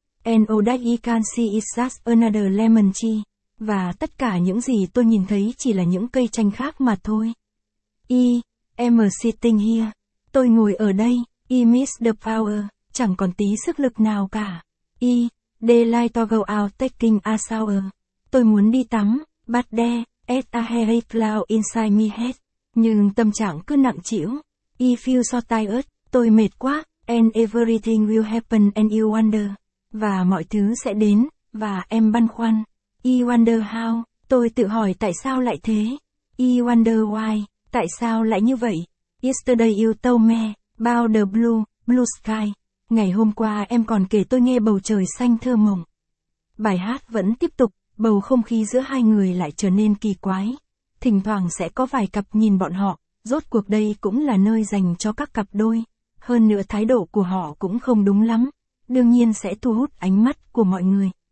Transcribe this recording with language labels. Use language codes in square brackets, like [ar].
[en] And all that I can see is just another lemon tree. [vi] Và tất cả những gì tôi nhìn thấy chỉ là những cây chanh khác mà thôi. [en] I am sitting here. [vi] Tôi ngồi ở đây. [en] I miss the power. [vi] Chẳng còn tí sức lực nào cả. [en] I daylight to go out taking a shower. [vi] Tôi muốn đi tắm. [en] But there is a heavy cloud inside me head. [vi] Nhưng tâm trạng cứ nặng trĩu. [en] I feel so tired, [vi] tôi mệt quá, [en] and everything will happen and you wonder, [vi] và mọi thứ sẽ đến, và em băn khoăn. [en] I wonder how, [vi] tôi tự hỏi tại sao lại thế. [en] I wonder why, [vi] tại sao lại như vậy. [en] Yesterday you told me, about the blue, blue sky. [vi] Ngày hôm qua em còn kể tôi nghe bầu trời xanh thơ mộng. Bài hát vẫn tiếp tục, bầu không khí giữa hai người lại trở nên kỳ quái. Thỉnh thoảng sẽ có vài cặp nhìn bọn họ. Rốt cuộc đây cũng là nơi dành cho các cặp đôi. Hơn nữa thái độ của họ cũng không đúng lắm. Đương nhiên sẽ thu hút ánh mắt của mọi người.